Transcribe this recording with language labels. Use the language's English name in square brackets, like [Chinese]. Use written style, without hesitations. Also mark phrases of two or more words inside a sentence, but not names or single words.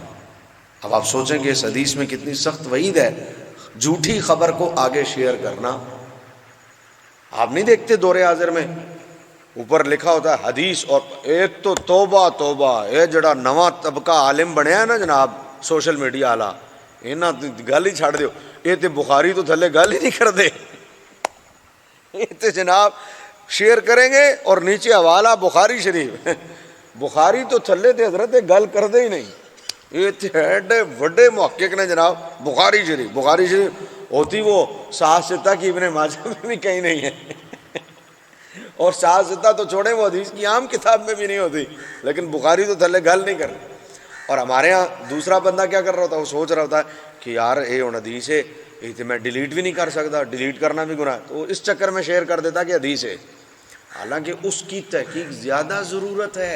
[Urdu] اب آپ سوچیں کہ اس حدیث میں کتنی سخت وعید ہے، جھوٹی خبر کو آگے شیئر کرنا۔ آپ نہیں دیکھتے دور حاضر میں اوپر لکھا ہوتا ہے حدیث، اور ایک تو توبہ توبہ، [Punjabi] یہ جڑا نواں طبقہ عالم بنیا ہے نا [Urdu] جناب سوشل میڈیا والا، [Punjabi] انہاں گل ہی چھڑ دیو، یہ تے بخاری تو تھلے گل ہی نہیں کر دے، [Urdu] یہ تے جناب شیئر کریں گے اور نیچے حوالہ بخاری شریف، [Punjabi] بخاری تو تھلے تے حضرت گل کر دے ہی نہیں، یہ تے ایڈے وڈے محقق نے [Urdu] جناب بخاری شریف، بخاری شریف ہوتی وہ صحاح ستہ کی ابن ماجہ میں بھی کہیں نہیں ہے، اور صحاح ستہ تو چھوڑیں وہ حدیث کی عام کتاب میں بھی نہیں ہوتی، لیکن [Punjabi] بخاری تو تھلے گل [Urdu] نہیں کرتی۔ اور ہمارے ہاں دوسرا بندہ کیا کر رہا ہوتا ہے، وہ سوچ رہا ہوتا ہے کہ یار یہ ہوں حدیث ہے، یہ تو میں ڈیلیٹ بھی نہیں کر سکتا، ڈیلیٹ کرنا بھی گناہ ہے، تو اس چکر میں شیئر کر دیتا کہ حدیث ہے، حالانکہ اس کی تحقیق زیادہ ضرورت ہے۔